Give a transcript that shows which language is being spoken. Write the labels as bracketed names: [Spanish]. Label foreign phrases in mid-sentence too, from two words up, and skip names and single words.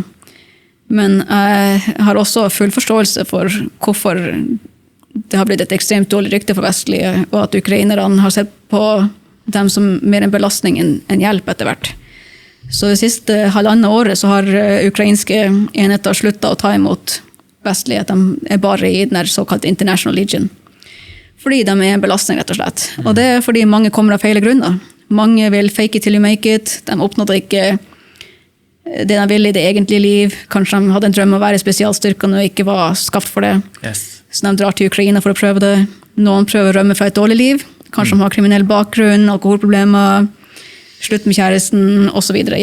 [Norwegian] Men jeg har også full forståelse for hvorfor det har blitt et ekstremt dårlig rykte for vestlige, og at ukrainerne har sett på dem som mer en belastning enn hjelp etter hvert. Så det siste halvandet året så har ukrainske enheter sluttet å ta imot vestlige, at de er bare i den såkalt International Legion. Fordi de er en belastning, rett og slett. Og det er fordi mange kommer av feile grunner. Mange vil [English] fake it till you make it. [Norwegian] De oppnådde ikke det de ville i det egentlige liv. Kanskje de hadde en drøm om å være i spesialstyrkene og ikke var skapt for det. [English] Yes. [Norwegian] Så de drar til Ukraina for å prøve det. Noen prøver å rømme fra et dårlig liv. Kanskje de har kriminell bakgrunn, alkoholproblemer, slutt med kjæresten, og så videre.